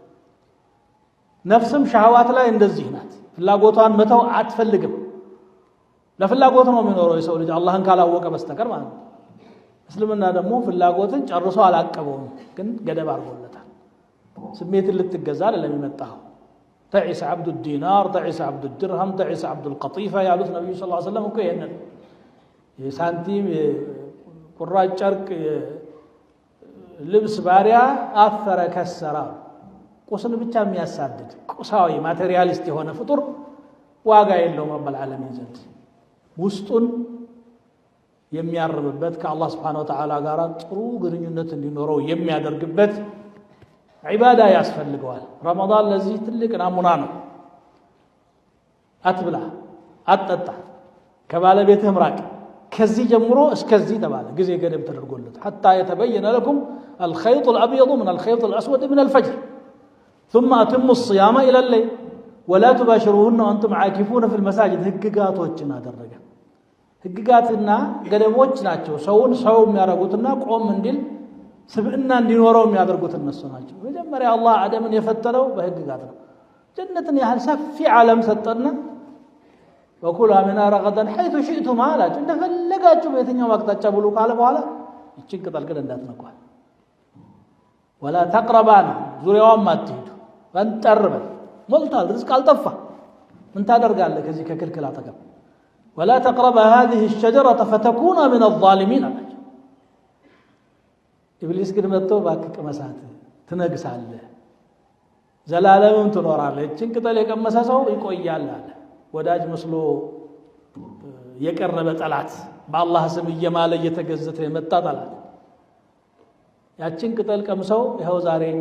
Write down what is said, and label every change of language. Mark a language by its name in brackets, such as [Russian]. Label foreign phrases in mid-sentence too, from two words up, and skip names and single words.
[Amharic] ነፍስም ሻህዋት ላይ እንደዚህ ናት ፍላጎቷን መተው አትፈልግም ለፍላጎት ነው የሚኖረው የሰው ልጅ አላህን ካላወቀ በስተቀር ማለት ነው እስልምና ደግሞ ፍላጎትን ጨርሶ አላቀበውም ግን ገደብ አድርጎለታል ስሜትን ልትገዛ አይደለም የመጣው [Arabic] تعس عبد الدينار تعس عبد الدرهم تعس عبد القطيفة [Amharic] ያሉት ነብዩ [Arabic] صلى الله عليه وسلم [Amharic] እኮ ይሄንን የሳንቲም ቁራጭ ጨርቅ ልብስ ባሪያ አፈረ ከሰራ ቁስን ብቻ የሚያሳድድ ቁሳዊ ማቴሪያሊስት የሆነ ፍጡር ዋጋ የለውም [Arabic] رب العالمين [Amharic] ዘንድ ውስጡን የሚያርምበት ከአላህ [Arabic] سبحانه وتعالى [Amharic] ጋር ጥሩ ግንኙነት እንዲኖረው የሚያደርግበት ዒባዳ ያስፈልገዋል ረመዳን ለዚህ ትልቅ ናሙና ነው አትብላ አትጠጣ ከባለቤትህ ምራቅ ከዚህ ጀምሮ እስከዚህ ተባለ ጊዜ ገደብ ተደርጎለት [Arabic] حتى يتبين لكم الخيط الابيض من الخيط الاسود من الفجر ثم اتموا الصيام الى الليل ولا تباشروهن وانتم عاكفون في المساجد [Amharic] ህግጋቶችን አደረገ ህግጋትና ገደቦች ናቸው ሰውን ሰው የሚያረጉትና ቆም እንዲል ስብዕና እንዲኖረው የሚያደርጉት እነሱ ናቸው መጀመሪያ አላህ አደምን የፈጠረው በህግጋት ነው ጀነትን ያህል ሰፊ ዓለም ሰጠና [Arabic] وكلا منها رغدا حيث شئتم [Amharic] አላችሁ እንደፈለጋችሁ በየትኛው አቅጣጫ ብሉ ካለ በኋላ እቺን ቅጠል ግን እንዳትነኳል [Arabic] ولا تقربان [Amharic] ዙሪያዋን አትሂዱ ወንጠርበ ሞልቷል ርዝቅ አልጠፋ ምን ታደርጋለህ ከዚህ ከክልክል አጠገብ [Arabic] ولا تقرب هذه الشجرة فتكون من الظالمين [Amharic] አላችሁ ኢብሊስ ግን መጥቶ ባክቅ መሳት ትነግሳለህ ዘላለምም ትኖራለህ እቺን ቅጠል የቀመሰ ሰው ይቆያል አለ ወዳጅ መስሎ የቀረበ ጠላት በአላህ ስም እየማለ እየተገዘተ የመጣ ጠላት ያችን ቅጠል ቀምሰው ይሄው ዛሬኛ